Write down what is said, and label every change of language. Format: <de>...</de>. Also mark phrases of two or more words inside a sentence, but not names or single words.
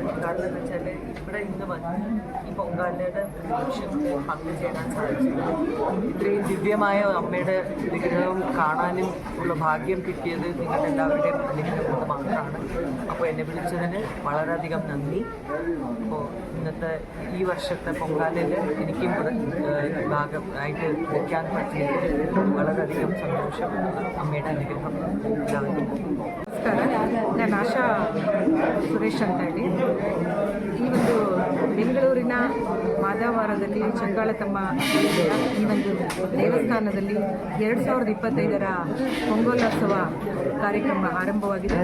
<ml>കാരണം എന്താ വെച്ചാൽ ഇവിടെ ഇന്ന് വന്ന് ഈ പൊങ്കാലയുടെ നിമിഷത്തിൽ പങ്കുചേരാൻ സാധിച്ചത്, ഇത്രയും ദിവ്യമായ അമ്മയുടെ വിഗ്രഹം കാണാനും ഉള്ള ഭാഗ്യം കിട്ടിയത് നിങ്ങളുടെ എല്ലാവരുടെയും അനുഗ്രഹം കൊണ്ട് മാത്രമാണ്. അപ്പോൾ എന്നെ വിളിച്ചതിന് വളരെയധികം നന്ദി. അപ്പോൾ ഇന്നത്തെ ഈ വർഷത്തെ പൊങ്കാലയിൽ എനിക്കും ഭാഗമായിട്ട് വയ്ക്കാൻ പറ്റിയതിൽ വളരെയധികം സന്തോഷം. അമ്മയുടെ അനുഗ്രഹം എല്ലാവർക്കും.</ml> <kn>ನಮಸ್ಕಾರ, ನಾನು ಆಶಾ ಸುರೇಶ್ ಅಂತ ಹೇಳಿ. ಈ ಒಂದು ಬೆಂಗಳೂರಿನ ಮಾದಾವರದಲ್ಲಿ ಚಂಗಾಳತಮ್ಮ ಈ ಒಂದು ದೇವಸ್ಥಾನದಲ್ಲಿ 2025ರ ಪೊಂಗಲೋತ್ಸವ ಕಾರ್ಯಕ್ರಮ ಆರಂಭವಾಗಿದೆ.</kn>